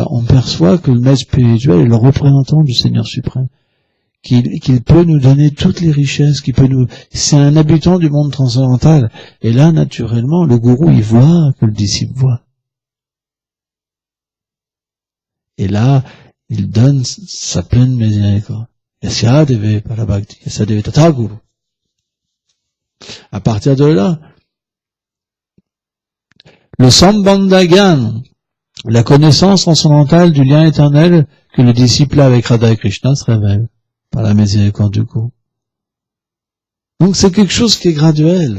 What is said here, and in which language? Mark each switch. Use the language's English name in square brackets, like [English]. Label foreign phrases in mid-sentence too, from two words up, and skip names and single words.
[French] On perçoit que le maître spirituel est le représentant du Seigneur suprême, qu'il peut nous donner toutes les richesses, c'est un habitant du monde transcendantal. Et là, naturellement, le gourou, il voit que le disciple voit. Et là, il donne sa pleine miséricorde. [Sanskrit] यस्य देवे पराभक्ति, यस्य देवे तता गुरु. [French] À partir de là, le sambandhagan, la connaissance transcendantale du lien éternel que le disciple a avec Radha et Krishna se révèle par la miséricorde du gourou. Donc c'est quelque chose qui est graduel.